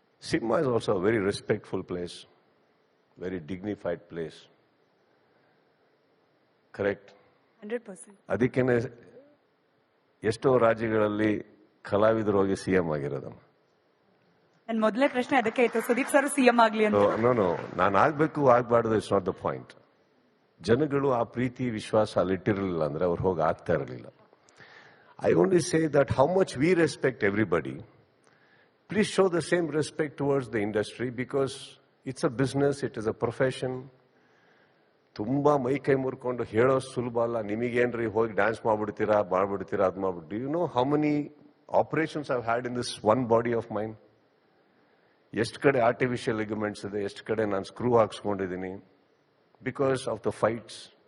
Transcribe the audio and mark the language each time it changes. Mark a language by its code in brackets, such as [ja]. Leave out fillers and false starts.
[en] Cinema is also a very respectful place, very dignified place. Correct? 100%. [kn] ಅದಕ್ಕೇನೆ ಎಷ್ಟೋ ರಾಜ್ಯಗಳಲ್ಲಿ ಕಲಾವಿದರು ಹೋಗಿ ಸಿಎಂ ಆಗಿರೋದಮ್ಮ. ನನ್ನ ಮೊದಲನೇ ಪ್ರಶ್ನೆ ಅದಕ್ಕೆ ಇತ್ತು, ಸುದೀಪ್ ಸರ್ ಸಿಎಂ ಆಗ್ಲಿ ಅಂತ. ನೋ, ನಾನು ಆಗ್ಬೇಕು ಆಗ್ಬಾರ್ದು, [en] It's not the point. [kn] ಜನಗಳು ಆ ಪ್ರೀತಿ ವಿಶ್ವಾಸ ಅಲ್ಲಿಟ್ಟಿರಲಿಲ್ಲ ಅಂದ್ರೆ ಅವ್ರು ಹೋಗಿ ಆಗ್ತಾ ಇರಲಿಲ್ಲ. [en] I only say that how much we respect everybody, please show the same respect towards the industry, because it's a business, it is a profession. [kn] ತುಂಬಾ ಮೈ ಕೈ ಮುರ್ಕೊಂಡು ಹೇಳೋ ಸುಲಭ ಅಲ್ಲ. ನಿಮಗೇನ್ರಿ ಹೋಗಿ ಡ್ಯಾನ್ಸ್ ಮಾಡ್ಬಿಡ್ತೀರಾ ಅದು ಮಾಡ್ಬಿಟ್ಟು, [en] Do you know how many operations I've had in this one body of mine? [kn] ಎಷ್ಟು ಕಡೆ ಆರ್ಟಿಫಿಷಿಯಲ್ ಲಿಗಮೆಂಟ್ಸ್ ಇದೆ, ಎಷ್ಟು ಕಡೆ ನಾನು screw ಹಾಕ್ಸ್ಕೊಂಡಿದ್ದೀನಿ [en] Because of the fights.